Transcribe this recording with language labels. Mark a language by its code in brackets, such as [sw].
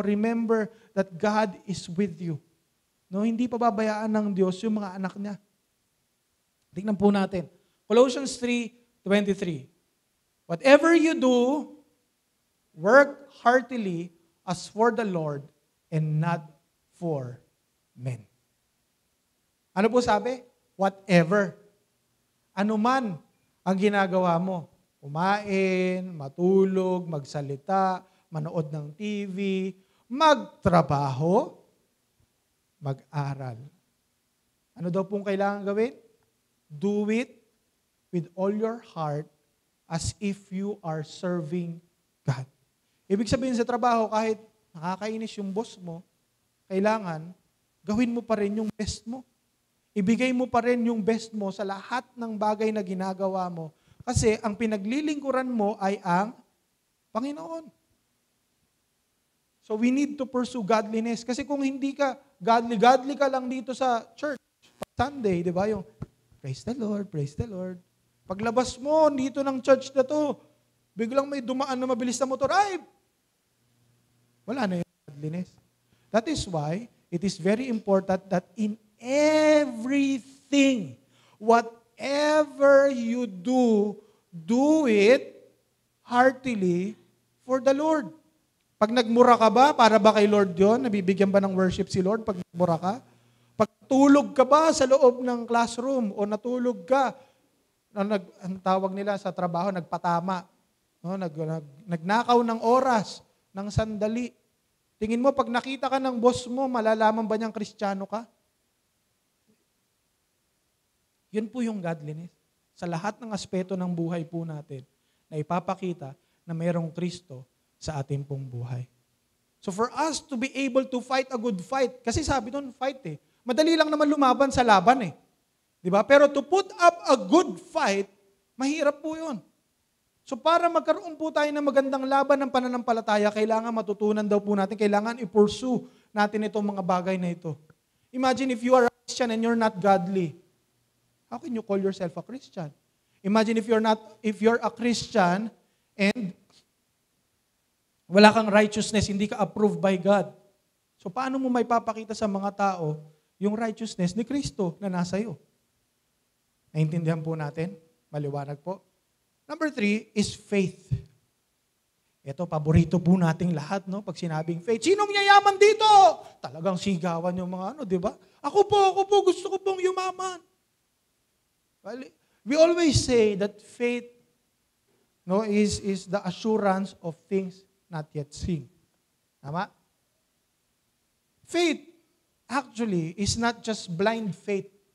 [en] Remember that God is with you. [tl] No, hindi pababayaan ng Diyos yung mga anak niya. Tingnan po natin. Colossians 3:23. [en] Whatever you do, work heartily as for the Lord and not for men. [tl] Ano po sabi? Whatever. Ano man ang ginagawa mo. Kumain, matulog, magsalita, manood ng TV, magtrabaho, mag-aral. Ano daw pong kailangan gawin? [en] Do it with all your heart as if you are serving God. [tl] Ibig sabihin sa trabaho, kahit nakakainis yung boss mo, kailangan gawin mo pa rin yung best mo. Ibigay mo pa rin yung best mo sa lahat ng bagay na ginagawa mo. Kasi ang pinaglilingkuran mo ay ang Panginoon. [en] So we need to pursue godliness. [tl] Kasi kung hindi ka godly ka lang dito sa church, Sunday, di ba? Yung [en] praise the Lord, praise the Lord. [tl] Paglabas mo dito ng church na to, biglang may dumaan na mabilis na motor, ay, wala na yung godliness. [en] That is why it is very important that in everything, whatever you do, do it heartily for the Lord. [tl] Pag nagmura ka ba, para ba kay Lord yun? Nabibigyan ba ng worship si Lord pag nagmura ka? Pag tulog ka ba sa loob ng classroom o natulog ka, ang tawag nila sa trabaho, nagpatama, no? Nagnakaw ng oras, ng sandali. Tingin mo, pag nakita ka ng boss mo, malalaman ba niyang Kristiyano ka? Yun po yung godliness. Sa lahat ng aspeto ng buhay po natin na ipapakita na mayroong Kristo sa ating pong buhay. [en] So for us to be able to fight a good fight, [tl] kasi sabi doon, [en] fight eh. [tl] Madali lang naman lumaban sa laban eh. Di ba? Pero [en] to put up a good fight, [tl] mahirap po yun. So para magkaroon po tayo ng magandang laban ng pananampalataya, kailangan matutunan daw po natin, kailangan i-pursue natin itong mga bagay na ito. [en] Imagine if you are a Christian and you're not godly. How can you call yourself a Christian? Imagine if you're a Christian and [tl] wala kang [en] righteousness, [tl] hindi ka [en] approved by God. [tl] So paano mo may papakita sa mga tao yung righteousness ni Kristo na nasa iyo? Naintindihan po natin? Maliwanag po. [en] Number 3 is faith. [tl] Ito, paborito po nating lahat, no? Pag sinabing faith, sinong yayaman dito? Talagang sigawan yung mga di ba? Ako po, gusto ko pong yumaman. [en] Well, we always say that faith is the assurance of things not yet seen. Tama? Faith, actually, is not just blind faith.